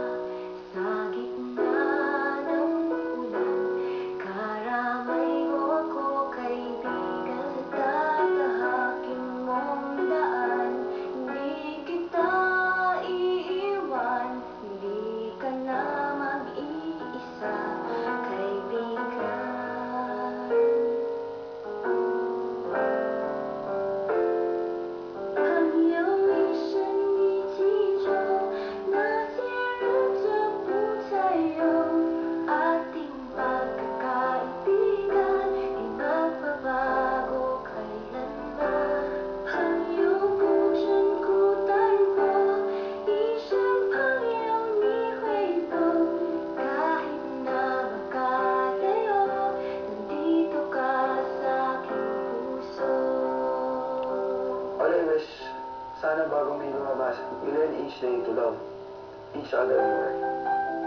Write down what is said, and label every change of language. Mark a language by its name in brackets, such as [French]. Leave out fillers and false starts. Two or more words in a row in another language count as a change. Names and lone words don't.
[Filipino] Sa gitna ng ulan, karamay mo ako, kaibigan. Sa tatahaking mong daan, hindi kita iiwan. Hindi ka na mag-iisa, kaibigan. [Chinese] 朋友一生一起走，那些日子不再有 [Filipino] ating pagkakaibigan, di magbabago kailanman. [Chinese] 朋友不曾孤单过，一生朋友你会懂。 [Filipino] Kahit na magkalayo, nandito ka sa aking puso. [English] All I wish, [Filipino] sana bago may lumabas, [English] we learn each day to love each other more.